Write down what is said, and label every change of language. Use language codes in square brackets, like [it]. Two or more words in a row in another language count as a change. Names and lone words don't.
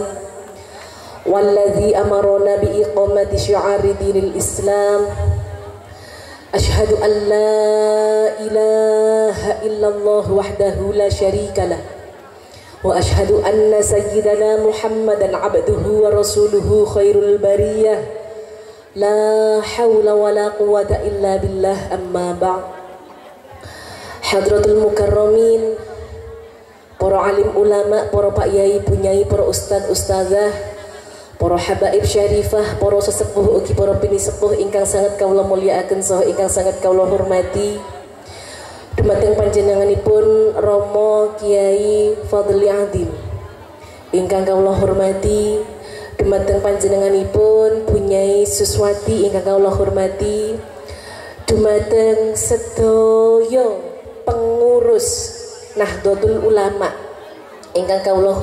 [ar] والذي أمرنا بإقامة شعار دين الإسلام أشهد أن لا إله إلا الله وحده لا شريك له وأشهد أن سيدنا محمدا عبده ورسوله خير البرية لا حول ولا قوة إلا بالله أما بعد. حضرة المكرمين, [jv] para alim ulama, para pak yai, bunyai, para ustad ustazah, para habaib syarifah, para sesepuh ugi para bini sepuh ingkang sangat kawula mulyakaken saha ingkang sangat kawula hormati. Dumateng panjenenganipun Rama Kiai Fadli Adim ingkang kawula hormati, dumateng panjenenganipun Bunyai Suswati ingkang kawula hormati, dumateng sedaya pengurus Nahdlatul Ulama ingkang kawula